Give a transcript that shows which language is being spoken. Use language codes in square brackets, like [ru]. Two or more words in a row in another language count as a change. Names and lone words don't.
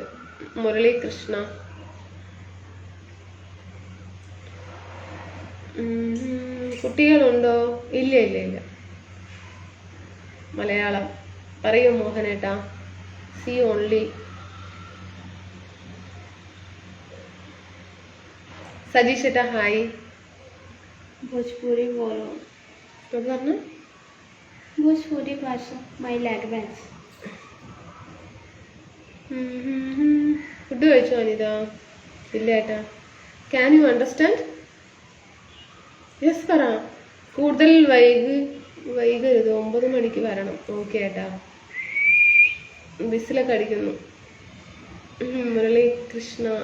[ml] മുരളി കൃഷ്ണ. കുട്ടികളുണ്ടോ? ഇല്ല ഇല്ല ഇല്ല. മലയാളം പറയൂ മോഹനേട്ടാ. [en] see only. [ml] സജീഷേട്ടാ ഹായ്. [hi] भोजपुरी बोलो. [ml] അത് പറഞ്ഞ [hi] भोजपुरी भाषा [en] my language. [ml] ഫുഡ് കഴിച്ചോ അനിത? ഇല്ല ഏട്ടാ. [en] can you understand? [ml] യെസ് പറ. കൂടുതൽ വൈകരുത്, 9 മണിക്ക് വരണം. ഓക്കെ ഏട്ടാ. ബിസിലൊക്കെ അടിക്കുന്നു. മുരളി കൃഷ്ണ.